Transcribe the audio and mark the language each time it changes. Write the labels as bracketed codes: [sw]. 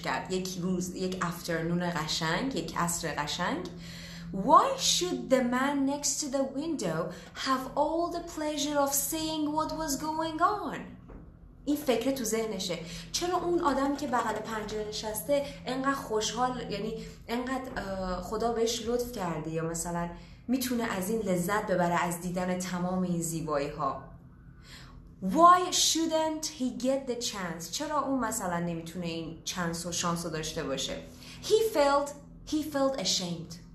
[fa] یک روز، یک افترنون قشنگ، یک عصر قشنگ. [en] Why should the man next to the window have all the pleasure of seeing what was going on? [fa] این فکر تو ذهنشه. چرا اون آدمی که بغل پنجره نشسته انقدر خوشحال، یعنی انقدر خدا بهش لطف کرده یا مثلا میتونه از این لذت ببره از دیدن تمام این زیبایی ها. [en] Why shouldn't he get the chance? [fa] چرا اون مثلا نمیتونه این چانس و شانس رو داشته باشه؟ [en] He felt ashamed.